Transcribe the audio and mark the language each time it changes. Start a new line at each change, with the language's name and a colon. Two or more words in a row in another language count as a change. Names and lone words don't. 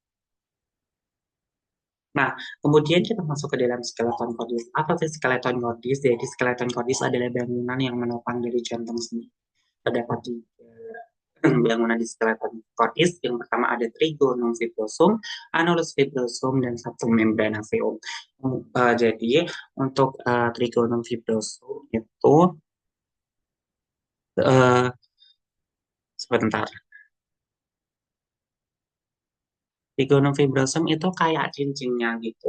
Indonesian: Nah, kemudian kita masuk ke dalam skeleton cordis. Apa sih skeleton cordis? Jadi skeleton cordis adalah bangunan yang menopang dari jantung sendiri. Terdapat tiga bangunan di skeleton cordis. Yang pertama ada trigonum fibrosum, annulus fibrosum, dan subtum membranaceum. Jadi untuk trigonum fibrosum itu uh, sebentar. Trigonum fibrosum itu kayak cincinnya gitu.